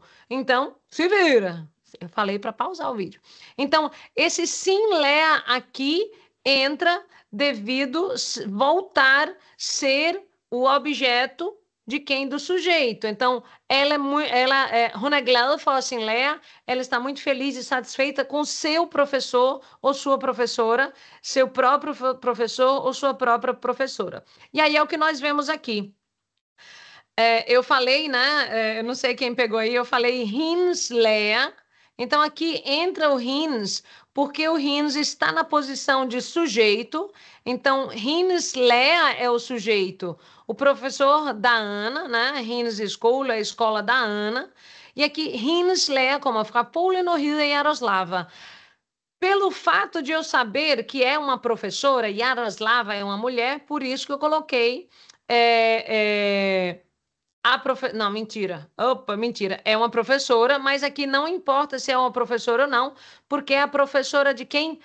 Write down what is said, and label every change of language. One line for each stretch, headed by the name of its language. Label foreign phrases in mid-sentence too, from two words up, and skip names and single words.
Portuguese: Então, se vira. Eu falei para pausar o vídeo. Então, esse sim léa aqui entra devido voltar ser o objeto de quem? Do sujeito. Então, ela é
Norwegian: glad for sin lærer,
Portuguese: ela está muito feliz e satisfeita com seu professor ou sua professora, seu próprio professor ou sua própria professora. E aí é o que nós vemos aqui. Eu falei, né? Eu não sei quem pegou aí, eu falei
Norwegian: Hennes lærer.
Portuguese: Então, aqui entra o Hennes, porque o Hennes está na posição de sujeito. Então,
Norwegian: Hennes lærer
Portuguese: é o sujeito. O professor da Ana, né?
Norwegian: Hennes skole,
Portuguese: a escola da Ana. E aqui,
Norwegian: Hennes lærer kommer fra Polen og hedder Yaroslava.
Portuguese: Pelo fato de eu saber que é uma professora, Yaroslava é uma mulher, por isso que eu coloquei... Não, mentira. Opa, mentira. É uma professora, mas aqui não importa se é uma professora ou não, porque é a professora de quem?